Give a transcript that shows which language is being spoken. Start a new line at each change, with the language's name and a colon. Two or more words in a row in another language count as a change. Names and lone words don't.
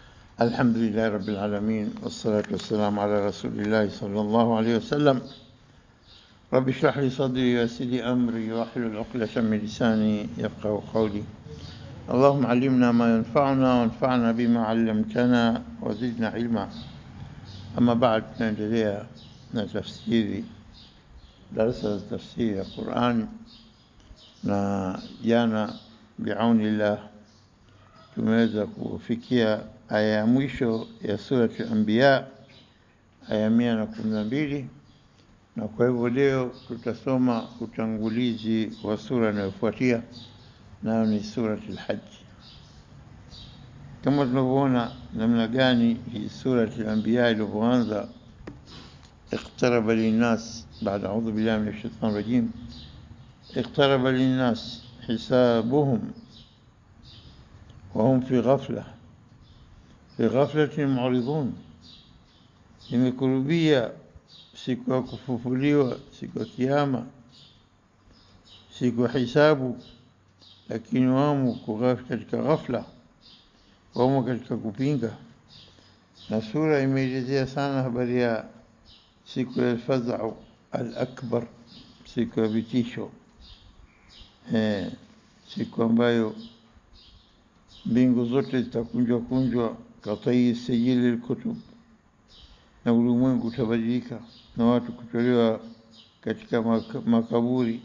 Arabic: الحمد لله رب العالمين والصلاة والسلام على رسول الله صلى الله عليه وسلم. رب اشرح لي صدري ويسر لي أمري واحلل عقدة من لساني يفقهوا قولي. اللهم علمنا ما ينفعنا وانفعنا بما علمتنا وزدنا علما. أما بعد،
Swahili: tunaendelea na tafsiri, darasa za tafsiri ya Qur'an, na jana biaunillah tumeweza kufikia aya ya mwisho ya surati al-Anbiya, aya 112, na kwa hivyo leo tutasoma utangulizi wa sura inayofuatia, nayo ni surati al-Hajj. Kama tunavyoona namna gani hii surati al-Anbiya ilivyoanza,
Arabic: اقترب للناس بعد أعوذ بالله من الشيطان الرجيم اقترب للناس حسابهم وهم في غفلة معرضون.
Swahili: Imekurubia siku ya kufufuliwa, siku ya kiyama, siku ya hisabu, lakini wamo katika ghafla, wamo katika kupinga. Na sura imeelezea sana habari ya siku ya
Arabic: الفزع الأكبر,
Swahili: siku ya vitisho, siku ambayo mbingu zote zitakunjwa
Arabic: كطي السجل للكتب,
Swahili: na ulimwengu utabadilika na watu kutolewa katika makaburi.